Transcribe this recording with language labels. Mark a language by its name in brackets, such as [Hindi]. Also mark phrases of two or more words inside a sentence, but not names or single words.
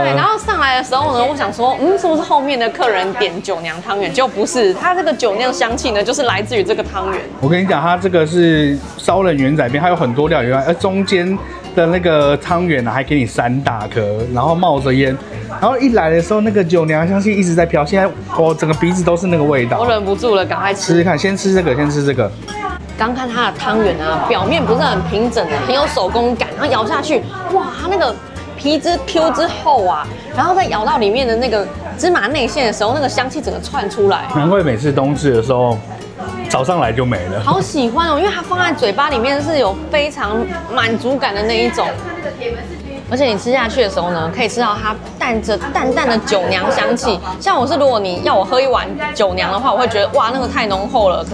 [Chinese] 对，然後上來的時候呢，我想說，是不是後面的客人點酒釀湯圓？就不是，它這個酒釀香氣呢，就是來自於這個湯圓。我跟你講，它這個是燒冷元仔冰，它有很多料以外，而中間的那個湯圓呢，還給你3大顆，然後冒着煙，然後一來的時候，那個酒釀香氣一直在飄，現在我整個鼻子都是那個味道，我忍不住了，趕快吃吃看，先吃這個，先吃這個。剛看它的湯圓啊，表面不是很平整的，很有手工感，然後咬下去，哇，它那個皮之 Q 之厚啊，然後再咬到裡面的那個芝麻內餡的時候，那個香氣整個竄出來。難怪每次冬至的時候，早上來就沒了。好喜歡哦，因為它放在嘴巴裡面是有非常滿足感的那一种。而且你吃下去的时候呢，可以吃到它淡着淡淡的酒釀香氣。像我是，如果你要我喝一碗酒釀的話，我會覺得哇，那個太濃厚了。